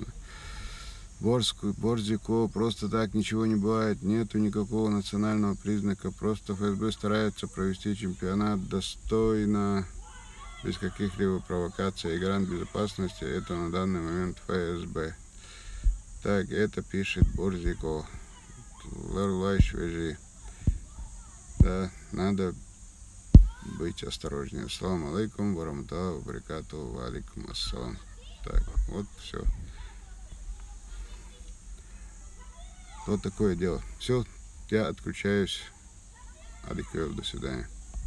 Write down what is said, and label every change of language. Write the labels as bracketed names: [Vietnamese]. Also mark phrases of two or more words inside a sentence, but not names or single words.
[Russian] Борзико, просто так ничего не бывает, нету никакого национального признака, просто ФСБ старается провести чемпионат достойно, без каких-либо провокаций, и гарант безопасности это на данный момент ФСБ. Так, это пишет Борзико. свежие. Да, надо быть осторожнее. [Arabic] السلام عليكم ورحمة الله وبركاته، وعليكم السلام. [Russian] Так, вот все. Вот такое дело. Все, я отключаюсь. Адиквел, до свидания.